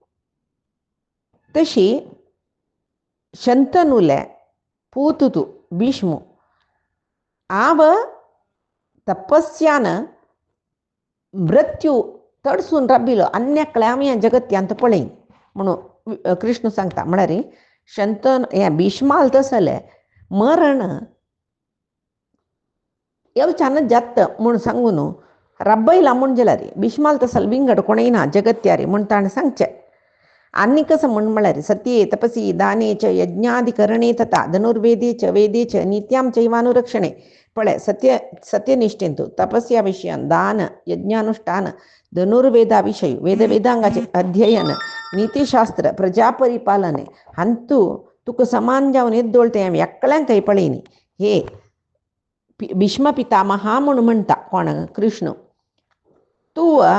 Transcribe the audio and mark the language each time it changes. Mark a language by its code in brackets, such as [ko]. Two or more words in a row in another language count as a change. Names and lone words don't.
[kok] तशी शंतनुले पूत तूं भीष्म आव तपस्यान मृत्यू तडसून राबिलो अन्याकळे आमी ह्या जगत्यांत पळय म्हणून कृष्ण सांगता म्हळ्यार शंतन हें भीष्माल तसलें मरण येवच्यान जात म्हूण सांगून राबयला म्हूण जाल्यार भीष्माल तसल विंगड कोणय ना जगत्यारी म्हूण ताणें सांगचें आनी कसं म्हूण म्हळ्यार [sa] सत्ये तपसी दाने च यज्ञाधिकरणे तथा धनुर्वेदे च वेदे च नित्यां चैवानुरक्षणे [kok] पळय सत्यनिष्ठेन तूं तपस्या विशयान दान यज्ञानुष्ठान धनुर्वेदा विषय वेदांगाचे अध्ययन नीतिशास्त्र प्रजापरिपालने हंतू तुका समान जावन एद्दोळते हांवें एकल्यांक काही पळयनी हे भीष्म पितामहा म्हूण म्हणटा कोण कृष्ण तूं